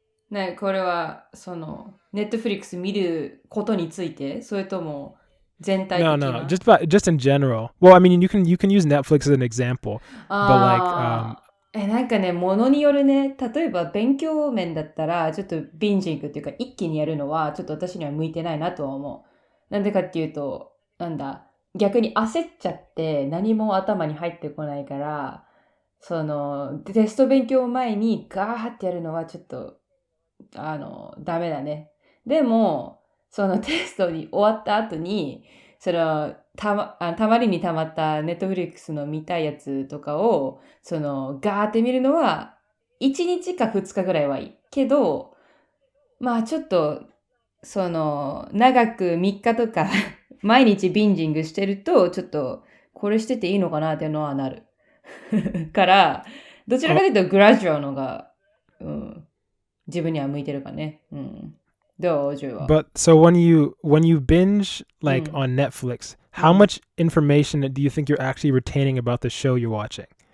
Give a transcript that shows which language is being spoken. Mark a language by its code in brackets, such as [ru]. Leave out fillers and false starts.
[ja] ね、これはそのNetflix 見ることについて、それとも全体的な [en] No, just in general. Well, I mean, you can use Netflix as an example, but like [ja] なんかね、ものによるね。例えば勉強面だったらちょっとビンジングっていうか一気にやるのはちょっと私には向いてないなとは思う。なんでかっていうと、逆に焦っちゃって何も頭に入ってこないから、そのテスト勉強前にガーってやるのはちょっとダメだね。でもそのテストに終わった後にそのたまりにたまったネットフリックスの見たいやつとかをそのガーって見るのは1日か2日ぐらいはいいけど、まあちょっとその長く3日とか毎日ビンジングしてるとちょっとこれしてていいのかなっていうのはなるからどちらかというとグラジュアルのが、自分には向いてるかね。どう、ジョイは。 [en] But so when you binge like on Netflix, how much information do you think you're actually retaining about the show you're watching?